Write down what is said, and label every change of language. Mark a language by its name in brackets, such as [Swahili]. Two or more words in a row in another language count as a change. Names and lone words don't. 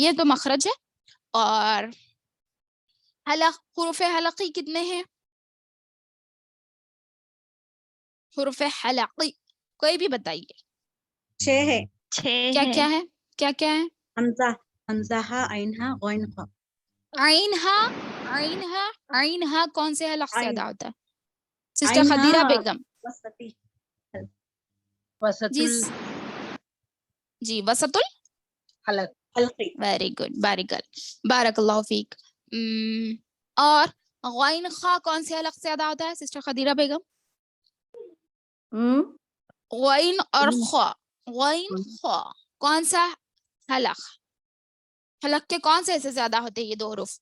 [Hindi] ये तो मखरज है। और हलक, हुरूफ हलकी कितने हैं? हुरूफ हलकी कोई भी बताइए, 6 है। 6 क्या है। क्या है, क्या क्या है? हमजा, हमजा हा, आइन हा, गौन हा। आइन हा, आइन हा, आइन हा कौन से हलक से आइन, अदा होता है? सिस्टर आइन खदीरा हा बेगम। वसती, जी वसतुल जी, वसतुल हलक, हल्की। [English] very good, [Arabic] بارك، بارك الله فيك. [Hindi] और गौन खा कौन से हलक से अदा होता है सिस्टर खदीरा बेगम? हम्म, गौन और खा, गौन खा कौन सा हलक, हलक के कौन से हिस्से से अदा होते हैं ये 2 हरूफ?